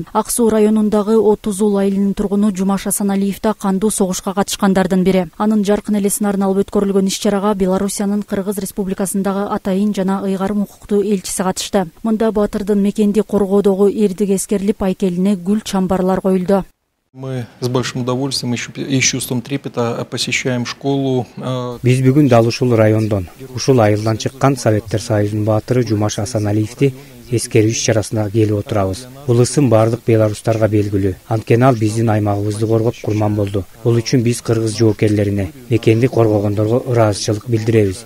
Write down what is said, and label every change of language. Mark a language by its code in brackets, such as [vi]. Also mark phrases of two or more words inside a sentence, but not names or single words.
[ky] Ак Суу районундагы 30 июль айылынын тургуну Жумаш Асаналиев да кандуу согушка катышкандардын бири. Анын жаркын элесин арналып өткөрүлгөн иш-чарага Белоруссиянын Кыргыз Республикасындагы атайын жана ыйгарым укуктуу элчиси катышты. Мында баатырдын мекенди коргоодогу эрдиги эскерилип, айкелине гүл чамбарлар коюлду. [ru] Мы с большим удовольствием и чувством трепета посещаем школу. [ky] Биз бүгүн дал ушул райондон, ушул айылдан чыккан Советтер Союзунун баатыры Жумаш Асаналиевди эскерүү иш-чарасына келип отурабыз. Бул ысым бардык белорустарга белгилүү. Анткени ал биздин аймагыбызды коргоп курман болду. Бул үчүн биз кыргыз жоокерлерине, мекенди коргогондорго ыраазычылык билдиребиз.